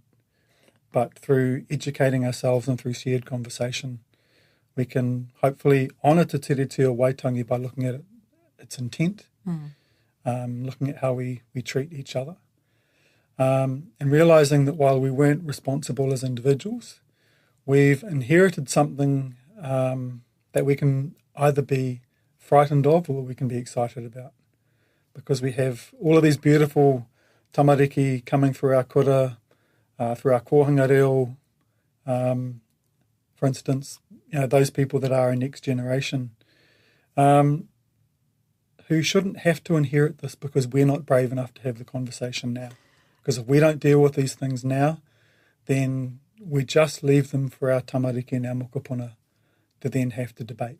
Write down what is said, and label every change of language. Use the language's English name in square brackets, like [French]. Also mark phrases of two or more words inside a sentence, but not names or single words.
[English] But through educating ourselves and through shared conversation, we can hopefully honour Te Tiriti or Waitangi by looking at its intent, looking at how we treat each other, and realising that while we weren't responsible as individuals, we've inherited something that we can either be frightened of or we can be excited about. Because we have all of these beautiful tamariki coming through our kura, through our [Māori] kōhanga reo. [English] For instance, those people that are our next generation, who shouldn't have to inherit this because we're not brave enough to have the conversation now. Because if we don't deal with these things now, then we just leave them for our tamariki and our mokopuna to then have to debate.